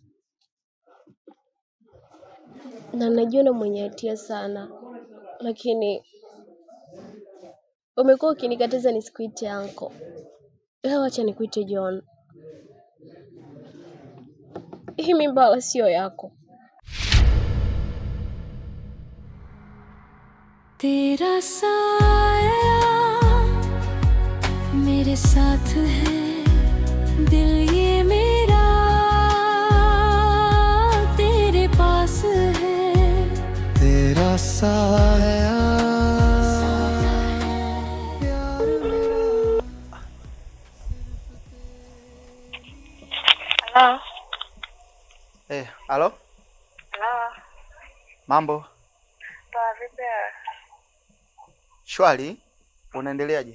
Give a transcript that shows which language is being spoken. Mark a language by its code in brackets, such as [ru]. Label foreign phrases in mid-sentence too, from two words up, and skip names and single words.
[sw] Na najiona mwenye hatia sana. Lakini umekuwa ukinikataza nisikuite uncle. Leo acha nikuite John. Hii mimba wala sio yako. [hi] तेरा साया मेरे साथ है दिल ये मेरा तेरे पास है तेरा साया [sw] Halo. Halo? Halo. Mambo? Poa, vipi? Shwari, unaendeleaje?